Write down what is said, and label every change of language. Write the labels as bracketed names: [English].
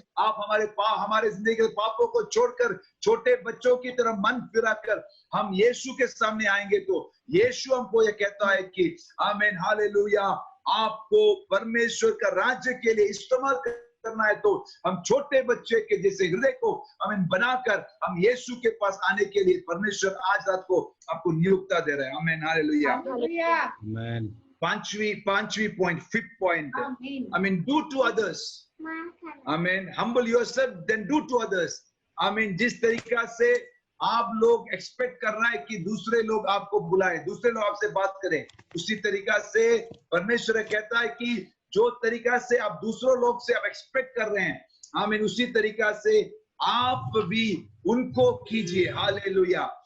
[Hindi] आप हमारे जिंदगी के पापों को छोड़कर छोटे बच्चों की तरह मन फिराकर हम यीशु के सामने आएंगे तो यीशु हमको ये कहता है कि आमीन, हालेलुया, आपको परमेश्वर का राज्य के लिए इस्तेमाल करना है तो हम छोटे बच्चे के जैसे हृदय को आमीन बनाकर हम यीशु के पास आने के लिए परमेश्वर आज रात को आपको नियुक्ता दे रहे हैं। आमीन, हालेलुया, आमेन। [English] पांचवी point, fifth point, I mean, do to others. I mean, humble yourself, then do to others. [Hindi] I mean, जिस तरीका से आप लोग एक्सपेक्ट कर रहा है कि दूसरे लोग आपको बुलाए, दूसरे लोग आपसे बात करें, उसी तरीका से परमेश्वर कहता है कि जो तरीका से आप दूसरों लोग से आप एक्सपेक्ट कर रहे हैं, I mean, उसी तरीका से आप भी उनको कीजिए। हालेलुया।